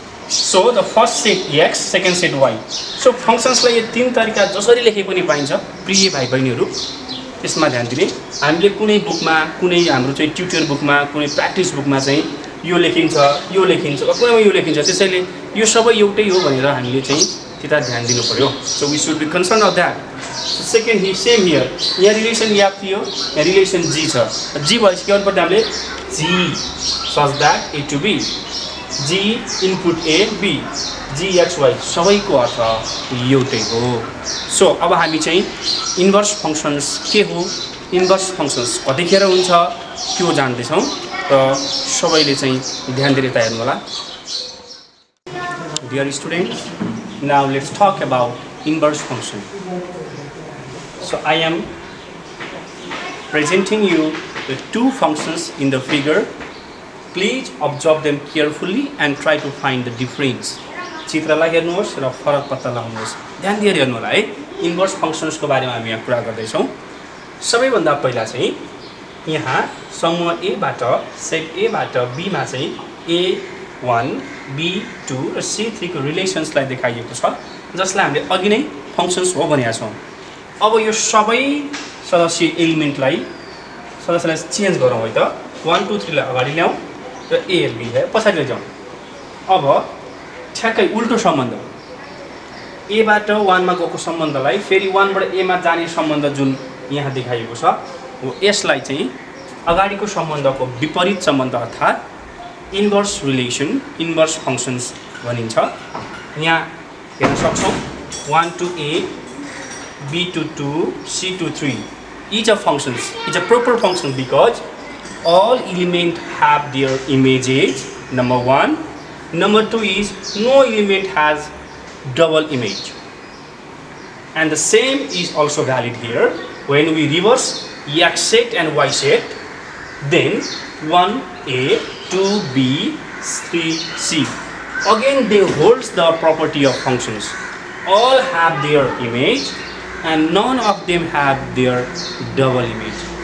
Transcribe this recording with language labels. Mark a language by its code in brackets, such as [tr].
[en] So the first set X, second set Y. [ne] So फंक्शन्सलाई यो तीन तरिका जसरी लेखे पनि पाइन्छ। प्रिय भाइ बहिनीहरु, यसमा ध्यान दिने, हामीले कुनै बुकमा, कुनै हाम्रो चाहिँ ट्युटर बुकमा, कुनै प्र्याक्टिस बुकमा चाहिँ यो लेखिन्छ, यो लेखिन्छ, कुनैमा यो लेखिन्छ। त्यसैले यो सबै एउटै हो भनेर हामीले चाहिँ त्यता ध्यान दिनु पर्यो। [en] So we should be concern of that. Second he same here, [ne] यहाँ रिलेसन याद थियो, यहाँ रिलेसन जी छ। जी भएपछि के गर्नु पर्छ हामीले, जी [en] such that [ne] A to be, G input A B, G x Y सबैको अर्थ एउटै हो। सो अब हामी चाहिँ इन्भर्स फंक्शन्स के हो, इन्भर्स फंक्शन्स कतिखेर हुन्छ त्यो जान्दै छौं र सबैले चाहिँ ध्यान दिएर हेर्नु होला। [en] Dear students, now let's talk about inverse function. So I am presenting you the two functions in the figure. Please observe them carefully and try to find the difference. [ne] चित्रलाई हेर्नुहोस् र फरक पत्ता लगाउनुहोस्। ध्यान दिएर हेर्नु होला है। इन्भर्स फंक्शन्सको बारेमा हामी यहाँ कुरा गर्दै छौं। सबैभन्दा पहिला चाहिँ यहाँ समूह ए बाट, सेट ए बाट बी मा चाहिँ ए 1 B2 र C3 को रिलेसन्सलाई देखाइएको छ जसलाई हामीले अघि नै फंक्शन्स हो भनेका छौं। अब यो सबै सदस्य एलिमेन्टलाई सदस्यलाई चेन्ज गरौँ है त। 1 2 3 लाई अगाडि ल्याऊ र A B लाई पछाडि लैजाऊ। अब ठ्याक्कै उल्टो सम्बन्ध A बाट 1 मा गएको सम्बन्धलाई फेरि 1 बाट A मा जाने सम्बन्ध जुन यहाँ देखाइएको छ हो यसलाई चाहिँ अगाडिको सम्बन्धको विपरीत सम्बन्ध अर्थात् इन्भर्स रिलेसन इन्भर्स फंक्शन्स भनिन्छ। यहाँ हेर्न सक्छौं [en] 1 to A B to 2 C to 3 each of functions is a proper function because all elements have their images number 1. Number 2 is no element has double image, and the same is also valid here when we reverse x set and y set, then 1a 2b 3c again they holds the property of functions, all have their image and none of them have their double image.